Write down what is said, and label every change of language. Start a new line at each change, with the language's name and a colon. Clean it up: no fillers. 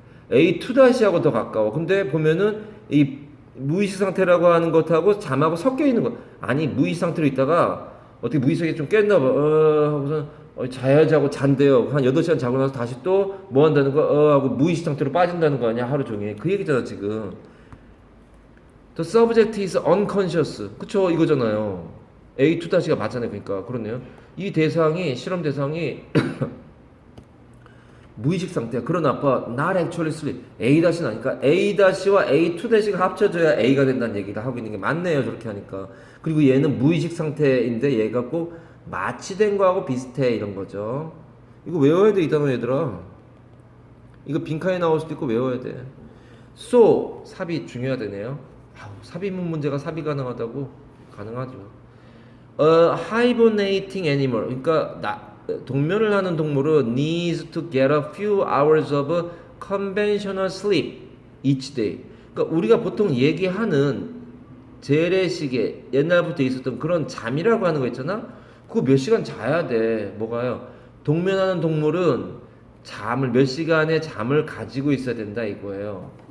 Korean: A2-하고 더 가까워. 근데 보면은 이 무의식 상태라고 하는 것하고 잠하고 섞여 있는 거. 아니 무의식 상태로 있다가 어떻게 무의식이 좀 깼나 봐. 하고서 자야지 하고 잔대요. 한 8시간 자고 나서 다시 또 뭐 한다는 거 하고 무의식 상태로 빠진다는 거 아니야 하루 종일. 그 얘기잖아 지금.
English: The subject is unconscious.
Korean: 그쵸 이거잖아요. A2-가 맞잖아요. 그러니까 그렇네요. 이 대상이 실험 대상이 무의식 상태야. 그러나 아빠
English: not actually sleep.
Korean: A-나니까 A-와 A2-가 합쳐져야 A가 된다는 얘기를 하고 있는 게 맞네요. 저렇게 하니까. 그리고 얘는 무의식 상태인데 얘가 꼭 마취된 거하고 비슷해 이런 거죠. 이거 외워야 돼 이 단어 얘들아. 이거 빈칸에 나올 수도 있고 외워야 돼. So 삽입 중요하대네요. 삽입문 문제가 삽입 가능하다고? 가능하죠.
English: Hibernating animal.
Korean: 그러니까 동면을 하는 동물은
English: needs to get a few hours of conventional sleep each day.
Korean: 그러니까 우리가 보통 얘기하는 재래식에 옛날부터 있었던 그런 잠이라고 하는 거 있잖아. 그거 몇 시간 자야 돼. 뭐가요? 동면하는 동물은 잠을 몇 시간의 잠을 가지고 있어야 된다 이거예요.